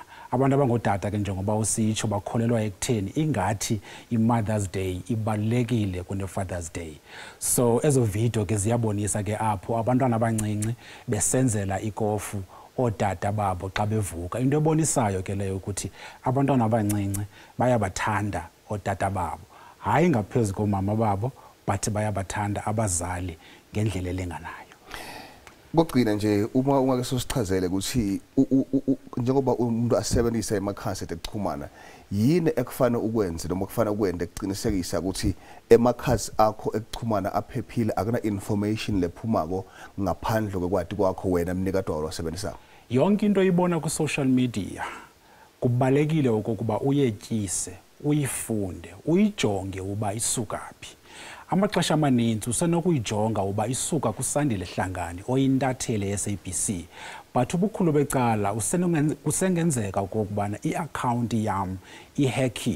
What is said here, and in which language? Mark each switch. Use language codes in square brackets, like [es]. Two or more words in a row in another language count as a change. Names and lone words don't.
[xh] Abantu abangotata ke njengoba usitsho bakholelwa ekutheni ingathi i-Mother's Day ibalulekile kune-Father's Day. So ezo video ke ziyabonisa ke apho abantwana abancinci besenzela ikofu ootata babo xa bevuka. Into ebonisayo ke leyo ukuthi abantwana abancinci bayabathanda ootata babo, hayi ngaphezu komama babo, but bayabathanda abazali ngendlela elenganayo. [zu] Kokugcina nje uma ungake sosichazele ukuthi njengoba umuntu asebenzisa emakhasi ekuxhumana yini ekufanele ukwenze noma kufanele ukwende ekuqinisekisa ukuthi emakhasi akho ekuxhumana aphephile akuna information lephumako ngaphandle kwekwati kwakho wena mnikado wasebenzisa. [xh] Yonke into oyibona ku [en] social media [xh] kubalekile ukuba uyetyise, uyifunde, uyijonge uba isukaphi. Amaxesha amaninzi usenokuyijonga uba isuka kuSandile Hlangani oyintatheli SABC, but ubukhulu becala kusengenzeka ukubana iaccount yam ihackiwe.